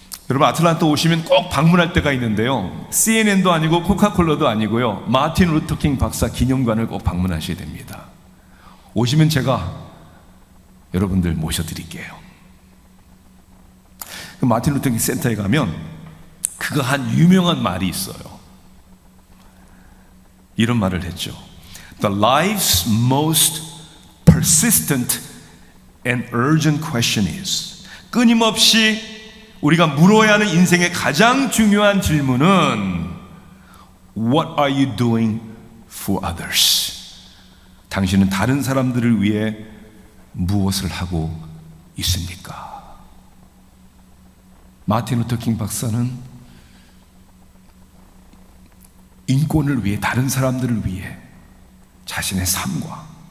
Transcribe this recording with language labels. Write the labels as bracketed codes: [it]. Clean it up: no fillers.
[ko] 여러분, 아틀란타 오시면 꼭 방문할 때가 있는데요, CNN도 아니고 코카콜라도 아니고요, 마틴 루터킹 박사 기념관을 꼭 방문하셔야 됩니다. 오시면 제가 여러분들 모셔드릴게요. 그 마틴 루터킹 센터에 가면 그거 한 유명한 말이 있어요. 이런 말을 했죠. [en] The life's most persistent and urgent question is, [ko] 끊임없이 우리가 물어야 하는 인생의 가장 중요한 질문은 [en] What are you doing for others? [ko] 당신은 다른 사람들을 위해 무엇을 하고 있습니까? 마틴 루터킹 박사는 인권을 위해, 다른 사람들을 위해 자신의 삶과